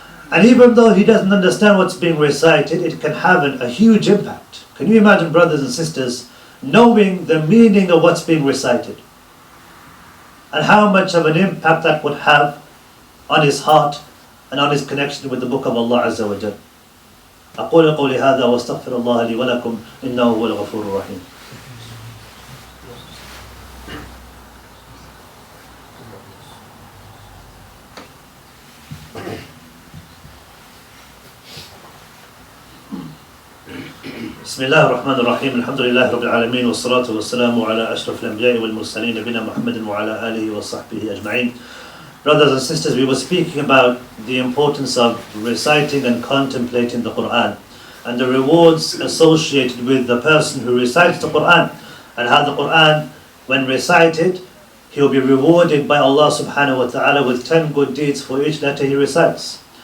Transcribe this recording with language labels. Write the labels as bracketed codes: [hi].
[en] And even though he doesn't understand what's being recited, it can have a huge impact. Can you imagine, brothers and sisters, knowing the meaning of what's being recited? And how much of an impact that would have on his heart and on his connection with the Book of Allah Azza wa Jal. [ar] أقول قولي هذا واستغفر الله لي ولكم إنه هو الغفور الرحيم. بسم الله الرحمن الرحيم الحمد لله رب العالمين والصلاة والسلام على أشرف الأنبياء والمرسلين نبينا محمد وعلى آله وصحبه أجمعين. [en] Brothers and sisters, we were speaking about the importance of reciting and contemplating the Qur'an and the rewards associated with the person who recites the Qur'an, and how the Qur'an, when recited, he will be rewarded by Allah subhanahu wa ta'ala with 10 good deeds for each letter he recites.